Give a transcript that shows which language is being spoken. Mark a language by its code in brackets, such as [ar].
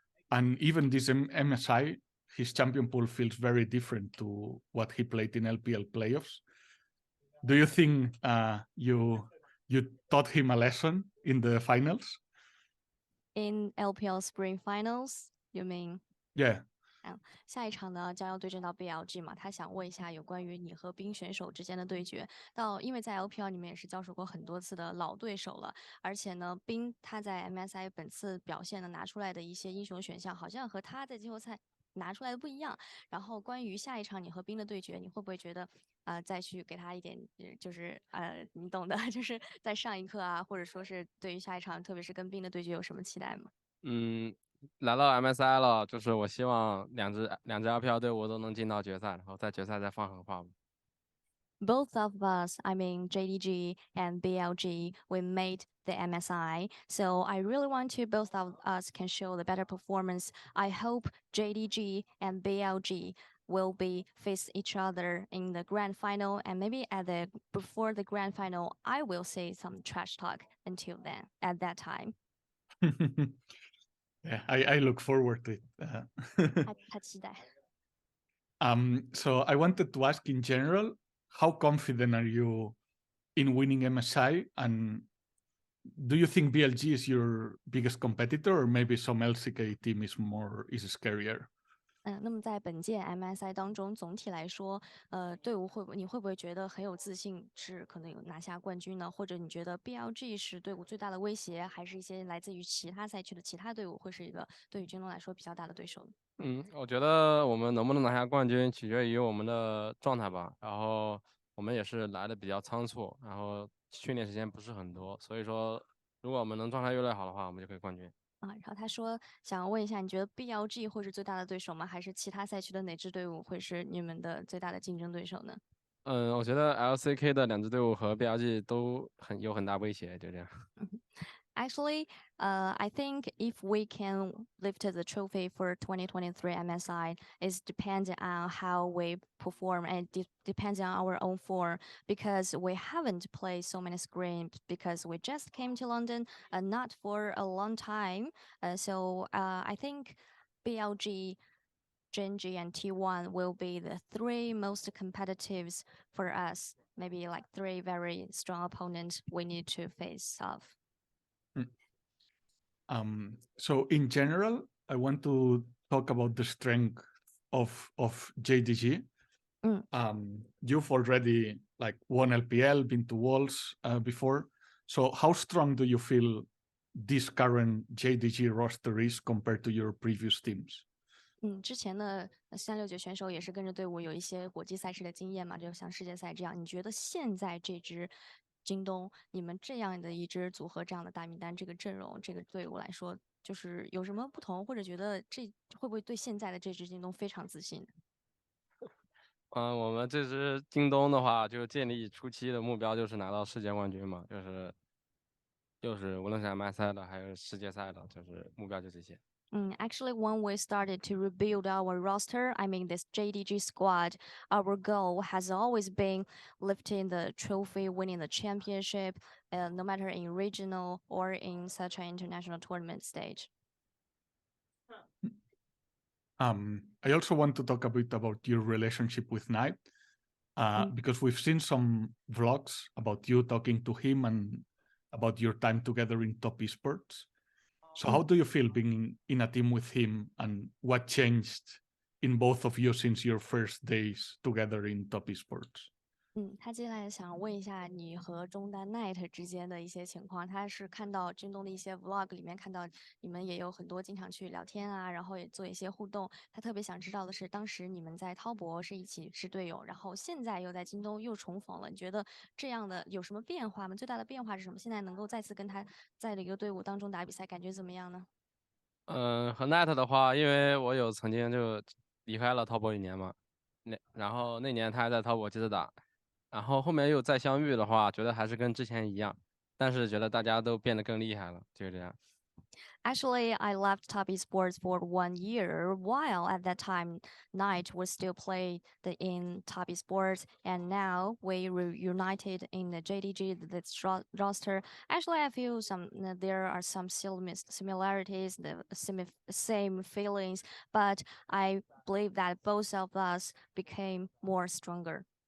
[en] And even this MSI, his champion pool feels very different to what he played in LPL playoffs. Do you think you taught him a lesson in the finals? In LPL Spring Finals, you mean? Yeah. [zh] 下一场呢将要对阵到 BLG 嘛，他想问一下有关于你和冰选手之间的对决。因为在 LPL 里面也是交手过很多次的老对手了，而且呢，冰他在 MSI 本次表现呢拿出来的一些英雄选项，好像和他在季后赛拿出来的不一样。然后关于下一场你和冰的对决，你会不会觉得再去给他一点，就是你懂的，就是在上一课啊，或者说是对于下一场，特别是跟冰的对决有什么期待吗？来到 MSI 了，就是我希望两支 LPL 队伍都能进到决赛，然后在决赛再放狠话。 [en] Both of us, I mean JDG and BLG, we made the MSI. So I really want to both of us can show the better performance. I hope JDG and BLG will be face each other in the grand final, and maybe before the grand final, I will say some trash talk until then. At that time, Yeah, I look forward to it. [zh] 他期待。 [en] So I wanted to ask in general, how confident are you in winning MSI? And do you think BLG is your biggest competitor, or maybe some LCK team is scarier? [zh] 那么在本届 MSI 当中，总体来说，你会不会觉得很有自信，是可能有拿下冠军呢？或者你觉得 BLG 是队伍最大的威胁，还是一些来自于其他赛区的其他队伍会是一个对于京东来说比较大的对手呢？我觉得我们能不能拿下冠军，取决于我们的状态吧。然后我们也是来的比较仓促，然后训练时间不是很多，所以说如果我们能状态越来越好的话，我们就可以冠军。然后他说想要问一下，你觉得 BLG 会是最大的对手吗？还是其他赛区的哪支队伍会是你们的最大的竞争对手呢？我觉得 LCK 的2支队伍和 BLG 都有很大威胁，就这样。 [en] Actually, I think if we can lift the trophy for 2023 MSI, is depends on how we perform and depends on our own form because we haven't played so many screens because we just came to London not for a long time. So I think BLG, Genji, and T1 will be the 3 most competitives for us. Maybe like 3 very strong opponents we need to face off. So in general, I want to talk about the strength of JDG. You've already won LPL, been to Worlds before. So how strong do you feel this current JDG roster is compared to your previous teams? [zh] 之前的369选手也是跟着队伍有一些国际赛事的经验嘛，就像世界赛这样。你觉得现在这支京东，你们这样的一支组合，这样的大名单，这个阵容，这个队伍来说，就是有什么不同，或者觉得这会不会对现在的这支京东非常自信？我们这支京东的话，就建立初期的目标就是拿到世界冠军嘛，就是无论是 MSI 的还是世界赛的，就是目标就这些。 [en] Actually, when we started to rebuild our roster, I mean this JDG squad, our goal has always been lifting the trophy, winning the championship, no matter in regional or in such an international tournament stage. I also want to talk a bit about your relationship with Knight, because we've seen some vlogs about you talking to him and about your time together in top esports. So how do you feel being in a team with him, and what changed in both of you since your first days together in top esports? [zh] 他接下来想问一下你和中单 Night 之间的一些情况。他是看到京东的一些 Vlog 里面看到你们也有很多经常去聊天啊，然后也做一些互动。他特别想知道的是，当时你们在滔博是一起是队友，然后现在又在京东又重逢了，你觉得这样的有什么变化吗？最大的变化是什么？现在能够再次跟他在一个队伍当中打比赛，感觉怎么样呢？和 Net 的话，因为我曾经就离开了滔博1年嘛，然后那年他还在滔博接着打，然后后面又再相遇的话，觉得还是跟之前一样，但是觉得大家都变得更厉害了，就是这样。 [en] Actually, I left Top Esports for 1 year, while at that time, Knight was still played in Top Esports, and now we reunited in the JDG roster. Actually, I feel there are some similarities, the same feelings, but I believe that both of us became more stronger.